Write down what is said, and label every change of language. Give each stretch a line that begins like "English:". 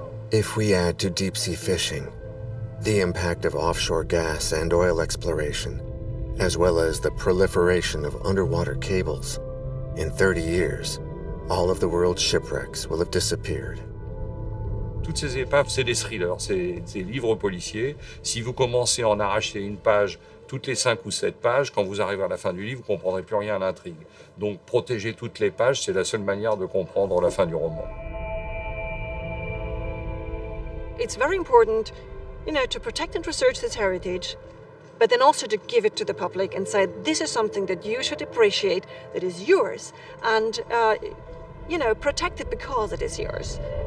English: If we add to deep-sea fishing the impact of offshore gas and oil exploration, as well as the proliferation of underwater cables, In 30 years, all of the world's shipwrecks will have disappeared.
French: Toutes ces épaves, c'est des thrillers, c'est des livres policiers. Si vous commencez à en arracher une page toutes les 5 ou 7 pages, quand vous arrivez à la fin du livre, vous ne comprendrez plus rien à l'intrigue. Donc protéger toutes les pages, c'est la seule manière de comprendre la fin du roman.
English: It's very important, to protect and research this heritage, but then also to give it to the public and say, this is something that you should appreciate, that is yours, and, protect it because it is yours.